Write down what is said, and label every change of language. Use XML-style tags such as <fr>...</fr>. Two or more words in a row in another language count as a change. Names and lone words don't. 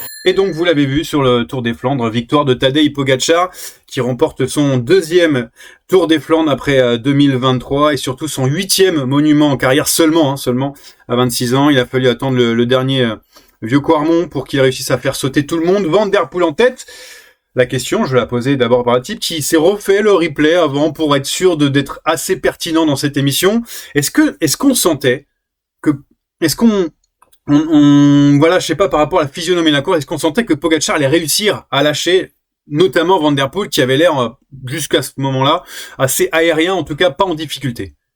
<fr>Et donc, vous l'avez vu sur le Tour des Flandres, victoire de Tadej Pogačar, qui remporte son deuxième Tour des Flandres après 2023 et surtout son 8e monument en carrière seulement à 26 ans. Il a fallu attendre le dernier vieux Quarmont pour qu'il réussisse à faire sauter tout le monde. Van der Poel en tête. La question, je vais la poser d'abord par la type qui s'est refait le replay avant pour être sûr d'être assez pertinent dans cette émission. Est-ce qu'on sentait que, voilà, je sais pas, par rapport à la physionomie de la course, est-ce qu'on sentait que Pogačar allait réussir à lâcher notamment Van der Poel qui avait l'air, jusqu'à ce moment-là, assez aérien, en tout cas pas en difficulté?</fr>